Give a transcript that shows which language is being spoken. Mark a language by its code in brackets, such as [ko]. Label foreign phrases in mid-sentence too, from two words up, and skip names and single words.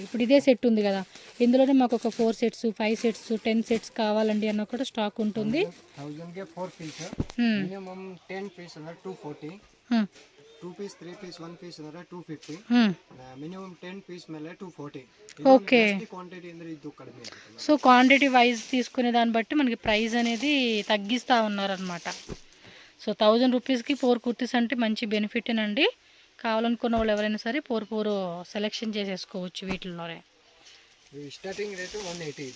[te] ఇప్పుడు ఇదే సెట్ ఉంది కదా, ఇందులోనే మాకు ఒక 4 సెట్స్, 5 సెట్స్, 10 సెట్స్ కావాలండి అన్న కూడా స్టాక్ ఉంటుంది. [kn] 1000ಗೆ 4 పీస్, [en] minimum 10 piece [kn] ಅಂದ್ರೆ 240, 2 పీస్, 3 పీస్, 1 పీస్ ಅಂದ್ರೆ 250, [en] minimum 10 piece [kn] ಮೇಲೆ 240. [te] ఓకే, [kn] క్వాంటిటీ ಅಂದ್ರೆ ಇದು ಕಡಿಮೆ. [te] సో [en] quantity wise [te] తీసుకునే దాన్ని బట్టి మనకి ప్రైస్ అనేది తగ్గిస్తూ ఉన్నారనమాట. సో 1000 రూపీస్కి 4 కుర్తీస్ అంటే మంచి బెనిఫిటేనండి. కావాలనుకున్న వాళ్ళు ఎవరైనా సరే 4 సెలెక్షన్ చేసేసుకోవచ్చు వీటిల్లోనే. [en] starting rate 180 ಇದೆ.